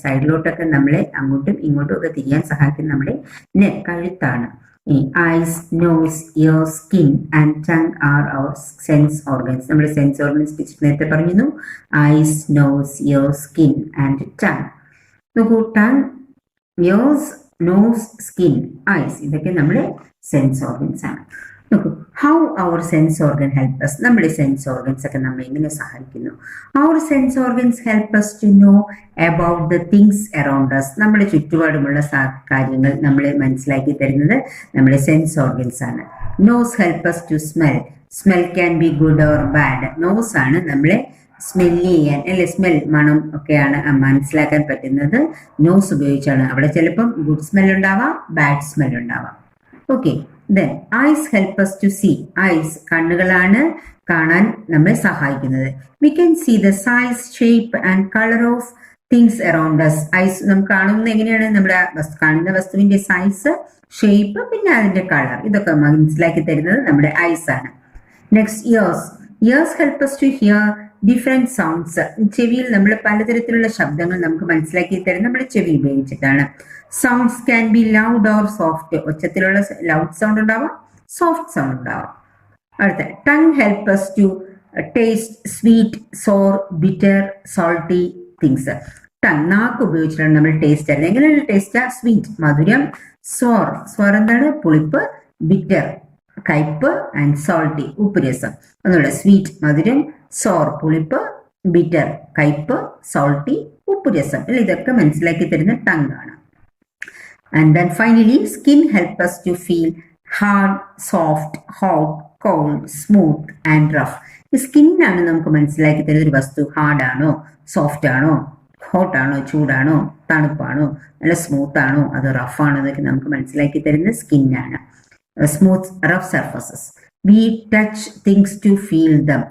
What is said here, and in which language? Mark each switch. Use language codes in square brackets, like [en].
[ml] സൈഡിലോട്ടൊക്കെ നമ്മളെ അങ്ങോട്ടും ഇങ്ങോട്ടും ഒക്കെ തിരിയാൻ സഹായിക്കുന്ന നമ്മുടെ neck, കഴുത്താണ്. [en] Eyes, nose, ears, skin and tongue are our sense organs. [ml] നമ്മുടെ സെൻസ് ഓർഗൻസ് ടീച്ചർ നേരത്തെ പറഞ്ഞിരുന്നു. [en] Eyes, nose, ears, skin and tongue. [ml] നോക്കൂ, tongue, years, nose, skin, ice, ഇതൊക്കെ നമ്മുടെ സെൻസ് ഓർഗൻസ് ആണ്. നോക്കൂ, [en] How our sense organ help us. [ml] നമ്മുടെ sense organs ഒക്കെ നമ്മെ എങ്ങനെ സഹായിക്കുന്നു? [en] Our sense organs help us to know about the things around us. [ml] നമ്മുടെ ചുറ്റുപാടുമുള്ള കാര്യങ്ങൾ നമ്മളെ മനസ്സിലാക്കി തരുന്നത് നമ്മുടെ സെൻസ് ഓർഗൻസ് ആണ്. [en] Nose help us to smell. Smell can be good or bad. [ml] Nose ആണ് നമ്മളെ സ്മെല്ല് ചെയ്യാൻ അല്ലെ, സ്മെൽ, മണം ഒക്കെയാണ് മനസ്സിലാക്കാൻ പറ്റുന്നത് നോസ് ഉപയോഗിച്ചാണ്. അവിടെ ചിലപ്പം ഗുഡ് സ്മെൽ ഉണ്ടാവാം, ബാഡ് സ്മെൽ ഉണ്ടാവാം. [en] Okay, then eyes help us to see. [ml] eyes, കണ്ണുകളാണ് കാണാൻ നമ്മെ സഹായിക്കുന്നത്. [en] we can see the size, shape and color of things around us. [ml] eyes നമുക്ക് കാണുന്നത് എങ്ങനെയാണ്? നമ്മുടെ കാണുന്ന വസ്തുവിന്റെ സൈസ്, ഷേപ്പ്, പിന്നെ അതിന്റെ കളർ, ഇതൊക്കെ മനസ്സിലാക്കി തരുന്നത് നമ്മുടെ ഐസ് ആണ്. [en] Next, ears help us to hear different sounds. [ml] ചെവിയിൽ നമ്മൾ പലതരത്തിലുള്ള ശബ്ദങ്ങൾ നമുക്ക് മനസ്സിലാക്കി തരുന്നത് നമ്മുടെ ചെവി ഉപയോഗിച്ചിട്ടാണ്. [en] Sounds can be loud or soft. [ml] ഒച്ചത്തിലുള്ള loud sound ഉണ്ടാവാം, സോഫ്റ്റ് സൗണ്ട് ഉണ്ടാവാം. [en] അടുത്ത, tongue help us to taste sweet, sour, bitter, salty things. [ml] Tongue, നാക്ക് ഉപയോഗിച്ചിട്ടാണ് നമ്മൾ ടേസ്റ്റ് ചെയ്യുന്നത്. എങ്ങനെയുള്ള ടേസ്റ്റ്? സ്വീറ്റ്, മധുരം, സ്വർ എന്താണ്? പുളിപ്പ്, ബിറ്റർ, കയ്പ്, ആൻഡ് സോൾട്ടി, ഉപ്പ് രസം. ഒന്നുകൂടെ, സ്വീറ്റ് മധുരം, സോർ പുളിപ്പ്, ബിറ്റർ കയ്പ്, സോൾട്ടി ഉപ്പ് രസം. ഇതൊക്കെ മനസ്സിലാക്കി തരുന്ന ടങ് ആണ്. [en] And then finally, skin help us to feel hard, soft, hot, cold, smooth and rough. [ml] ഈ സ്കിന്നാണ് നമുക്ക് മനസ്സിലാക്കി തരുന്ന ഒരു വസ്തു ഹാർഡ് ആണോ, സോഫ്റ്റ് ആണോ, ഹോട്ട് ആണോ, ചൂടാണോ, തണുപ്പാണോ, നല്ല സ്മൂത്ത് ആണോ, അത് റഫ് ആണോ, എന്നൊക്കെ നമുക്ക് മനസ്സിലാക്കി തരുന്ന സ്കിന്നാണ്. [en] Smooth, rough surfaces. We touch things to feel them.